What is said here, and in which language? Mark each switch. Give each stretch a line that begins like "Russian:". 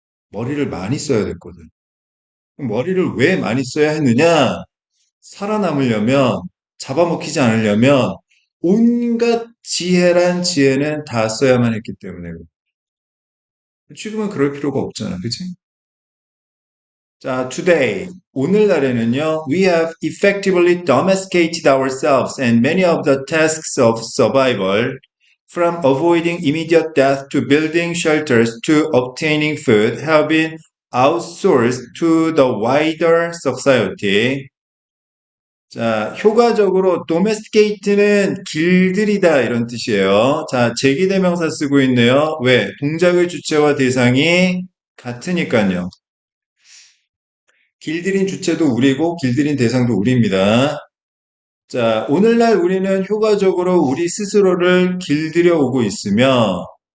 Korean: 머리를 많이 써야 됐거든. 머리를 왜 많이 써야 했느냐? 살아남으려면, 잡아먹히지 않으려면, 온갖 지혜란 지혜는 다 써야만 했기 때문에. 지금은 그럴 필요가 없잖아. 그치?
English: 자, today, 오늘날에는요, we have effectively domesticated ourselves and many of the tasks of survival, from avoiding immediate death to building shelters to obtaining food, have been outsourced to the wider society.
Korean: 자, 효과적으로 domesticate는 길들이다 이런 뜻이에요. 자, 제기대명사 쓰고 있네요. 왜? 동작의 주체와 대상이 같으니까요. 길들인 주체도 우리고 길들인 대상도 우리입니다. 자, 오늘날 우리는 효과적으로 우리 스스로를 길들여 오고 있으며